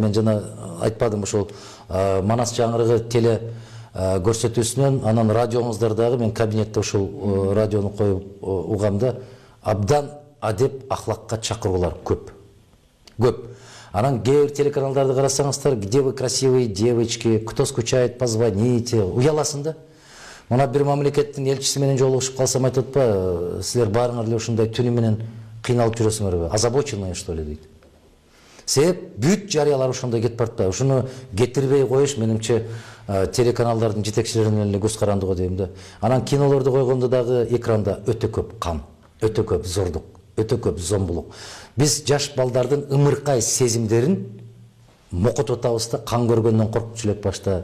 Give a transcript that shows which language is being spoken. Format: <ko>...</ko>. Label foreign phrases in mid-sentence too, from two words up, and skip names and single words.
<ky>Мен жана айтпадым ушул Манас жаңырыгы теле көрсөтүүсүнөн, анан радиоңуздардагы мен кабинетте ушул радиону коюп угамда абдан адеп ахлакка чакыруулар көп. Көп. Анан кээ телеканалдарды карасаңыздар,</ky> <ru>где вы красивые девочки, кто скучает, позвоните,</ru> <ky>уяласың да. Мына бир мамлекеттин элчиси менен жолугушуп калсам айтып атпайбы, силер баарыңар эле ушундай түнү менен кыйналып жүрөсүңөрбү,</ky> <ru>озабоченные что ли дейт.</ru> <ky>Себеп бүт жарыялар ошондой кетип баратпайбы. Ушуну кетирбей коюш менимче телеканалдардын жетекчилеринин эле көз карандыгы дейм да. Анан кинолорду койгондо дагы экранда өтө көп кан, өтө көп зордук, өтө көп зомбулук. Биз жаш балдардын ымыркай сезимдерин мокотуп атабыз да, кан көргөндөн коркуп элек башта.</ky>